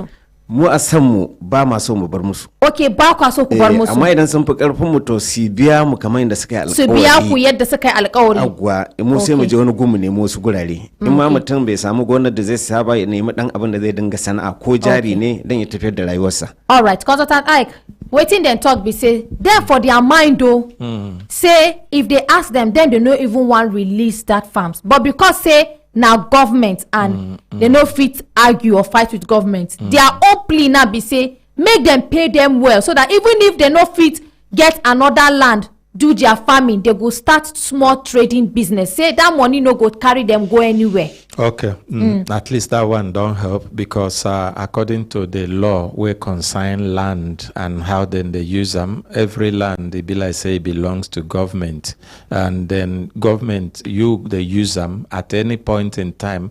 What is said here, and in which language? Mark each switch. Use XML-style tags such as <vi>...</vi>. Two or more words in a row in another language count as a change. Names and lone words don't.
<ha>Mu a san mu ba ma so mu bar musu. Ok, ba kwa so ku bar musu. Amma idan sun fi karfin mu to su biya mu kamar yadda suka yi alƙawari. Su biya ku yadda suka yi alƙawari. Agwa, mu sai mu je wani gumu nemo wasu gurare. In ma mutum bai samu gonar da zai saba ya nemi dan abin da zai dinga sana'a ko jari ne dan ya tafiyar da rayuwarsa.</ha> <pcm>All right, Consultant Ike, wetin dem talk be say dem for their mind though, say if they ask them, then they no even want release that farms, but because say na government and they no fit argue or fight with government, their own plea now be say make them pay them well, so that even if they no fit get another land do their farming, they go start small trading business, say that money no go carry them go anywhere. Okay, at least that one don't help, because according to the law we consign land and how then they use them, every land it be like say it belongs to government, and then government they use them at any point in time.</pcm>